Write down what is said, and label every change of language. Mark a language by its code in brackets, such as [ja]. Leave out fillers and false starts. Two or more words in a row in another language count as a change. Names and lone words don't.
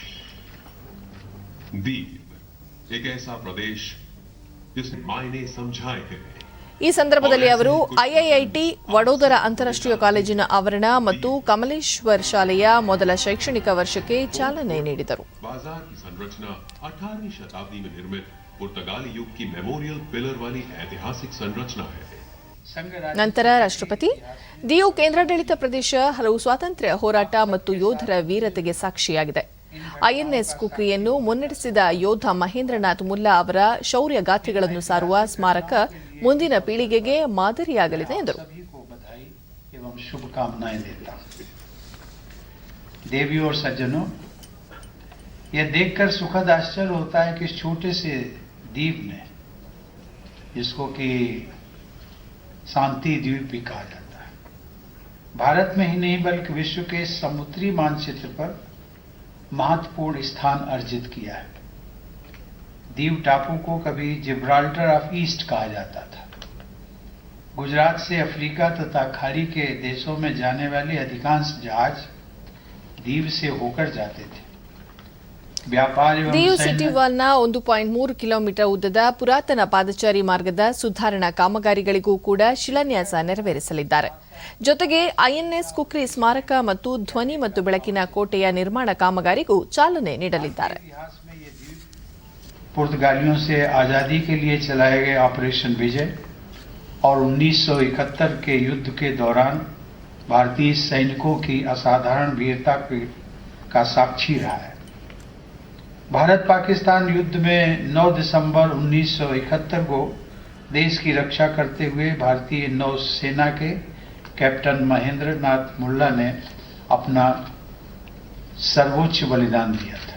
[kn] ಈ ಸಂದರ್ಭದಲ್ಲಿ ಅವರು ಐಐಐಟಿ ವಡೋದರ ಅಂತಾರಾಷ್ಟ್ರೀಯ ಕಾಲೇಜಿನ ಆವರಣ ಮತ್ತು ಕಮಲೇಶ್ವರ್ ಶಾಲೆಯ ಮೊದಲ ಶೈಕ್ಷಣಿಕ ವರ್ಷಕ್ಕೆ ಚಾಲನೆ ನೀಡಿದರು. [hi] पुर्तगाली युग की [en] memorial pillar [hi] वाली ऐतिहासिक संरचना है. [kn] ನಂತರ ರಾಷ್ಟ್ರಪತಿ ದಿಯು ಕೇಂದ್ರಾಡಳಿತ ಪ್ರದೇಶ ಹಲವು ಸ್ವಾತಂತ್ರ್ಯ ಹೋರಾಟ ಮತ್ತು ಯೋಧರ ವೀರತೆಗೆ ಸಾಕ್ಷಿಯಾಗಿದೆ. ಐಎನ್ಎಸ್ ಕುಕ್ರಿಯನ್ನು ಮುನ್ನಡೆಸಿದ ಯೋಧ ಮಹೇಂದ್ರನಾಥ್ ಮುಲ್ಲಾ ಅವರ ಶೌರ್ಯ ಗಾಥೆಗಳನ್ನು ಸಾರುವ ಸ್ಮಾರಕ ಮುಂದಿನ ಪೀಳಿಗೆಗೆ ಮಾದರಿಯಾಗಲಿದೆ ಎಂದರು. [hi] देवियों और सज्जनों, यह देखकर सुखद आश्चर्य होता है कि इस छोटे से द्वीप ने, जिसको कि शांति द्वीप भी कहा जाता है, भारत में ही नहीं बल्कि विश्व के समुद्री मानचित्र पर महत्वपूर्ण स्थान अर्जित किया है. दीव टापू को कभी जिब्राल्टर ऑफ ईस्ट कहा जाता था. गुजरात से अफ्रीका तथा खाड़ी के देशों में जाने वाले अधिकांश जहाज दीव से होकर जाते थे. [kn] ದಿಯು ಸಿಟಿ ವಾಲ್ನ 1.3 ಕಿಲೋಮೀಟರ್ ಉದ್ದದ ಪುರಾತನ ಪಾದಚಾರಿ ಮಾರ್ಗದ ಸುಧಾರಣಾ ಕಾಮಗಾರಿಗಳಿಗೂ ಕೂಡ ಶಿಲಾನ್ಯಾಸ ನೆರವೇರಿಸಲಿದ್ದಾರೆ. ಜೊತೆಗೆ ಐಎನ್ಎಸ್ ಕುಕ್ರಿ ಸ್ಮಾರಕ ಮತ್ತು ಧ್ವನಿ ಮತ್ತು ಬೆಳಕಿನ ಕೋಟೆಯ ನಿರ್ಮಾಣ ಕಾಮಗಾರಿಗೂ ಚಾಲನೆ ನೀಡಲಿದ್ದಾರೆ. [hi] पुर्तगालियों से आजादी के लिए चलाए गए ऑपरेशन विजय और 1971 के युद्ध के दौरान भारतीय सैनिकों की असाधारण वीरता का साक्षी रहा है. भारत पाकिस्तान युद्ध में 9 दिसंबर 1971 को देश की रक्षा करते हुए भारतीय नौसेना के कैप्टन महेंद्रनाथ मुल्ला ने अपना सर्वोच्च बलिदान दिया था.